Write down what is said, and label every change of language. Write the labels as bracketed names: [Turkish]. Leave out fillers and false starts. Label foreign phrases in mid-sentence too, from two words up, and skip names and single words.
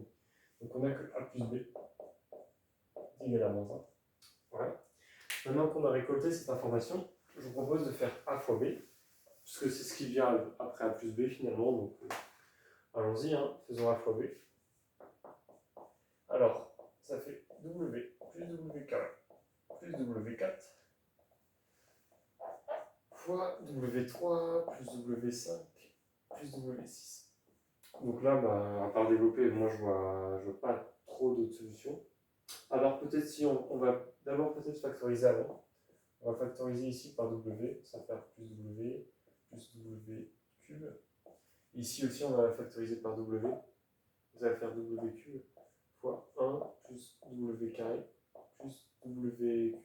[French] Donc on a que A plus B égale à -1. Voilà. Maintenant qu'on a récolté cette information, je vous propose de faire A fois B, puisque c'est ce qui vient après A plus B finalement, donc allons-y, hein, faisons A fois B. Alors, ça fait W plus W carré plus W4 fois W3 plus W5 plus W6. Donc là, à part développer, moi je vois pas trop d'autres solutions. Alors peut-être si on va d'abord peut-être factoriser avant. On va factoriser ici par W, ça va faire plus W cube. Ici aussi on va factoriser par W, ça va faire W cube fois 1 plus W carré plus W cube.